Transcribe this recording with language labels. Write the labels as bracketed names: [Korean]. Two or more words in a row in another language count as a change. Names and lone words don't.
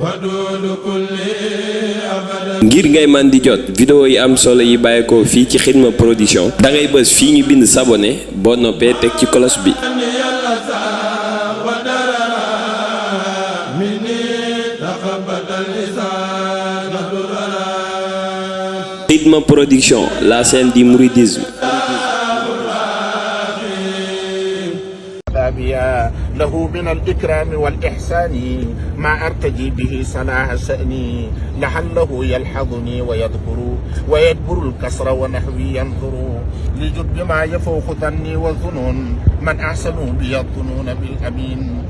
[Wolof] ngir ngay man di jot vidéo yi am solo yi bàyyeekoo fii ci Xidma Production da ngay bës fii ñu bind s'abonner boo noppee teg ci cloche bi. [French] Xidma Production, la scène du mouridisme. [Arabic] له من الإكرام والإحسان ما أرتجي به صلاح شأني لعله يلحظني ويدبر الكسر ونحوي ينظر لجد بما يفوق ظني والظنون من أحسنوا بي الظنون بالأمين